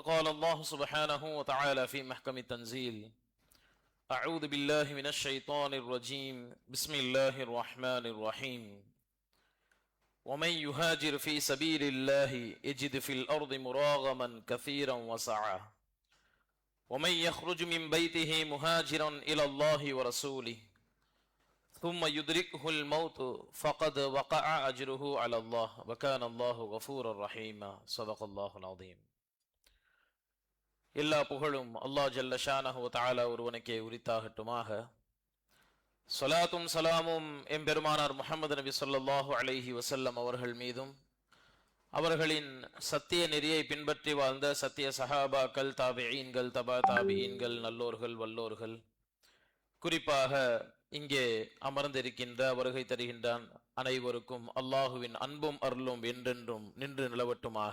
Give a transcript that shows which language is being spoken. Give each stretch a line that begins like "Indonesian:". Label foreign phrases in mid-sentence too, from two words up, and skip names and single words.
Arabic: قال الله سبحانه وتعالى في محكم التنزيل أعوذ بالله من الشيطان الرجيم بسم الله الرحمن الرحيم ومن يهاجر في سبيل الله يجد في الأرض مراغما كثيرا وسعة ومن يخرج من بيته مهاجرا إلى الله ورسوله ثم يدركه الموت فقد وقع أجره على الله وكان الله غفورا رحيما صدق الله العظيم.
Tamil: எல்லா புகழும் அல்லாஹ்
Arabic: جل شأنه وتعالى
Tamil: ஒருவனுக்கே உரித்தாகட்டுமாக. ஸலாத்தும் சலாமும் எம்பெருமானார் முஹம்மது நபி
Arabic: صلى الله عليه وسلم
Tamil: அவர்கள் மீதும் அவர்களின் சத்திய நெறியை பின்பற்றி வாழ்ந்த சத்திய சஹாபாக்கள், தாபிஈன்கள், தபா தாபிஈன்கள், நல்லோர்கள், வல்லோர்கள், குறிப்பாக இங்கே அமர்ந்திருக்கின்ற வருகை தருகின்றான் அனைவருக்கும் அல்லாஹுவின் அன்பும் அருளும் என்றென்றும் நின்று நிலவட்டுமாக.